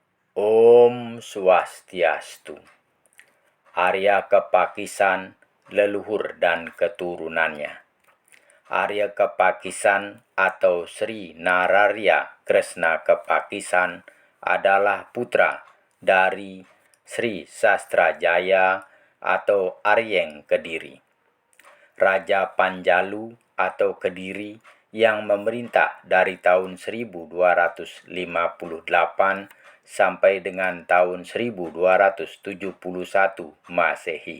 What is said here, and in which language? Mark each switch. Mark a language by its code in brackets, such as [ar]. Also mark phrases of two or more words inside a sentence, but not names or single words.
[id] Om Swastiastu. Arya Kepakisan, leluhur dan keturunannya. Arya Kepakisan atau Sri Nararya Kresna Kepakisan adalah putra dari Sri Sastrajaya atau Aryeng Kediri, Raja Panjalu atau Kediri yang memerintah dari tahun 1258 sampai dengan tahun 1271 Masehi.